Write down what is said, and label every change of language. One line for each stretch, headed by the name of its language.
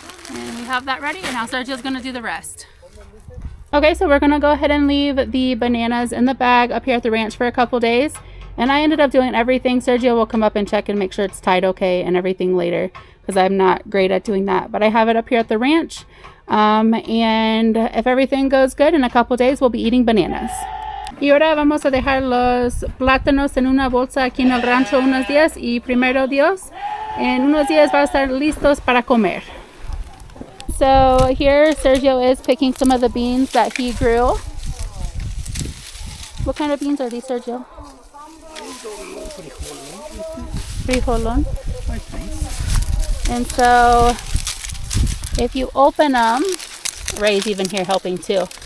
English: And we have that ready, and now Sergio's going to do the rest. Okay, so we're going to go ahead and leave the bananas in the bag up here at the ranch for a couple days. And I ended up doing everything. Sergio will come up and check and make sure it's tied okay and everything later, because I'm not great at doing that. But I have it up here at the ranch. And if everything goes good, in a couple days we'll be eating bananas.
Spanish: Y ahora vamos a dejar los plátanos en una bolsa aquí en el rancho unos días, y primero Dios, en unos días va a estar listos para comer.
English: So here Sergio is picking some of the beans that he grew. What kind of beans are these, Sergio? Frijolon. And so if you open them, Ray's even here helping too.